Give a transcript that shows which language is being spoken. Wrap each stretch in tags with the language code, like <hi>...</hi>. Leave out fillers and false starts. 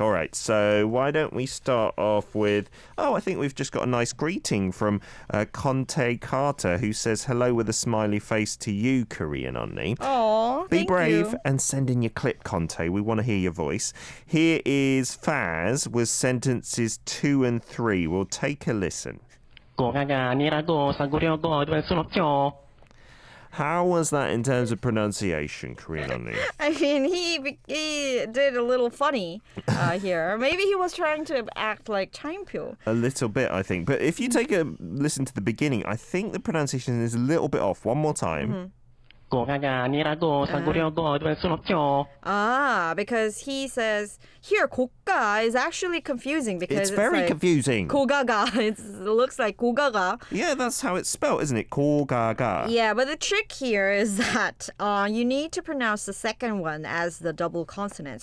<en>All right, so why don't we start off with, I think we've just got a nice greeting from Conte Carter, who says, hello with a smiley face to you, Korean Unnie. Aww, Be brave and send in your clip, Conte. We want to hear your voice. Here is Faz with sentences 2 and 3. We'll take a listen.</en> <ko>고가가 아니라고 싸구려가 될 순 없죠.</ko> <en>How was that in terms of pronunciation, Korean Unnie? I mean, he did a little funny here. Maybe he was trying to act like Cha In-pyo. A little bit, I think. But if you take a listen to the beginning, I think the pronunciation is a little bit off. One more time.</en> <ko>고가가 아니라고 싸구려가 될 순 없죠.</ko> <en>Because he says here 고가 is actually confusing because It's very like confusing.</en> <ko>고가가.</ko> <en>It looks like 고가가. Yeah, that's how it's spelled, isn't it?</en> <ko>고가가.</ko> <en>Yeah, but the trick here is that you need to pronounce the second one as the double consonant.</en>